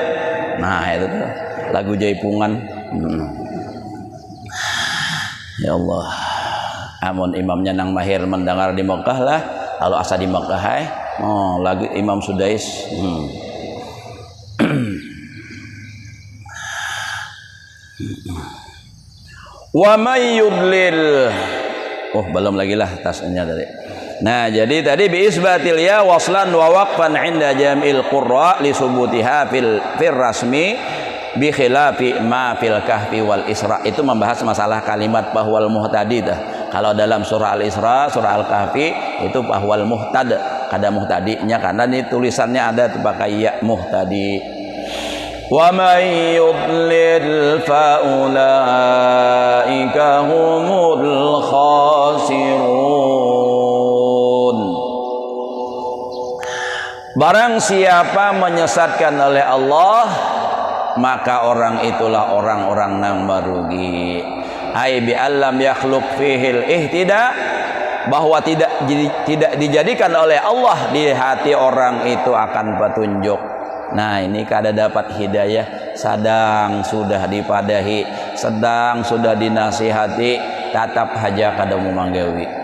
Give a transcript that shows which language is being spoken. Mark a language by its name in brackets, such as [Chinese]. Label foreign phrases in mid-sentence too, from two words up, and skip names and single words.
[Banjar] Nah, itu tuh lagu jaipungan. [Arabic] يا الله, [Banjar] amun imamnya nang mahir mendengar di Mekah lah, kalau asa di Mekah lagu Imam Sudais. [Arabic] ومن يضلل. [Banjar] Oh, belum lagi lah tasnya tadi. Nah, jadi tadi [Arabic] بإثبات الياء وصلا ووقفا عند جميع القراء لثبوتها في الرسم بخلاف ما في الكهف والإسراء. [Banjar] Itu membahas masalah kalimat [Arabic] فهو المهتدي [Banjar] dah. Kalau dalam surah Al-Isra, surah Al-Kahfi itu [Arabic] فهو المهتد, [Banjar] kada muhtadinya karena ini tulisannya ada pakai ya muhtadi. [Arabic] ومن يضلل فأولئك هم الخاسرون. [Indonesian] Barang siapa menyesatkan oleh Allah, maka orang itulah orang-orang yang merugi. [Arabic] أي بأن لم يخلق فيه الاهتداء, [Indonesian] bahwa tidak dijadikan oleh Allah di hati orang itu akan petunjuk. [Banjar] Nah, ini kada dapat hidayah, sedang sudah dipadahi, sedang sudah dinasihati, tetap haja kada mau manggawi.